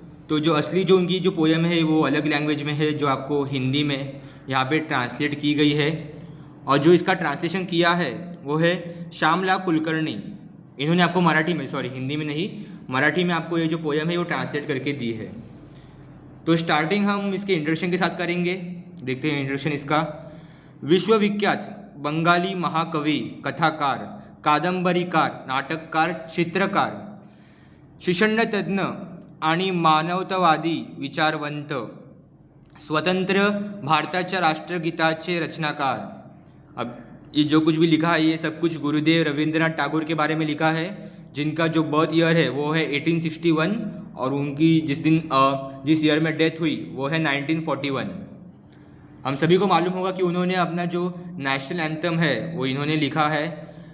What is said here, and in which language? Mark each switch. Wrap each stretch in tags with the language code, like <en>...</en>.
<hi>तो जो असली जो उनकी जो पोयम है वो अलग लैंग्वेज में है, जो आपको हिंदी में यहाँ पे ट्रांसलेट की गई है। और जो इसका ट्रांसलेशन किया है वो है श्यामला कुलकर्णी। इन्होंने आपको मराठी में, सॉरी हिंदी में नहीं, मराठी में आपको ये जो पोयम है वो ट्रांसलेट करके दी है। तो स्टार्टिंग हम इसके इंट्रोडक्शन के साथ करेंगे। देखते हैं इंट्रोडक्शन इसका।</hi> <mr>विश्वविख्यात बंगाली महाकवि, कथाकार, कादंबरीकार, नाटककार, चित्रकार, शिक्षणतज्ञ आणि मानवतावादी विचारवंत, स्वतंत्र भारताच्या राष्ट्रगीताचे रचनाकार।</mr> <hi>अब ये जो कुछ भी लिखा है ये सब कुछ गुरुदेव रविंद्रनाथ टैगोर के बारे में लिखा है, जिनका जो बर्थ ईयर है वो है 1861 और उनकी जिस ईयर में डेथ हुई वो है 1941। हम सभी को मालूम होगा कि उन्होंने अपना जो नेशनल एंथम है वो इन्होंने लिखा है।</hi>